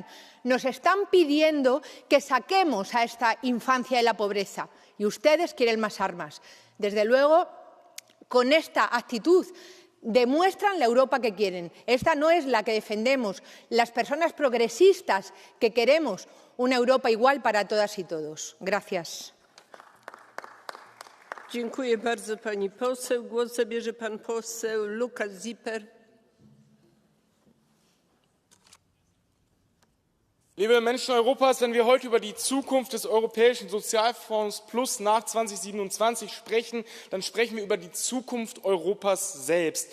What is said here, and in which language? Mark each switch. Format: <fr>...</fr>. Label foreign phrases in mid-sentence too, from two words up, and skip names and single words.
<es>Nos están pidiendo que saquemos a esta infancia de la pobreza y ustedes quieren más armas. Desde luego, con esta actitud demuestran la Europa que quieren. Esta no es la que defendemos las personas progresistas que queremos una Europa igual para todas y todos. Gracias.</es> <pl>Dziękuję bardzo pani poseł. Głos zabierze pan poseł Lukas Zipper.</pl> <de>Liebe Menschen Europas, wenn wir heute über die Zukunft des Europäischen Sozialfonds Plus nach 2027 sprechen, dann sprechen wir über die Zukunft Europas selbst.</de>